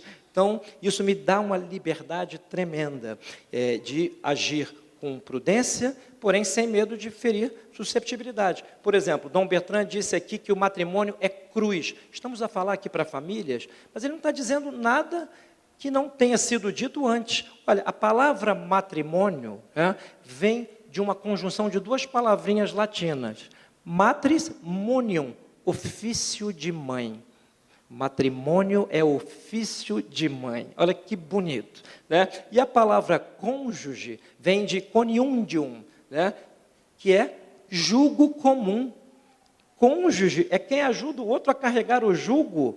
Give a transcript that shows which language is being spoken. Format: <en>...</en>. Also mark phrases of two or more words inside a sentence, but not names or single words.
<pt>Então, isso me dá uma liberdade tremenda de agir com prudência, porém sem medo de ferir susceptibilidade. Por exemplo, Dom Bertrand disse aqui que o matrimônio é cruz. Estamos a falar aqui para famílias, mas ele não está dizendo nada que não tenha sido dito antes. Olha, a palavra matrimônio vem de uma conjunção de 2 palavrinhas latinas.</pt> <la>Matris monium,</la> <pt>ofício de mãe. Matrimônio é ofício de mãe. Olha que bonito, né? E a palavra cônjuge vem de coniundium, né? Que é jugo comum. Cônjuge é quem ajuda o outro a carregar o jugo.</pt>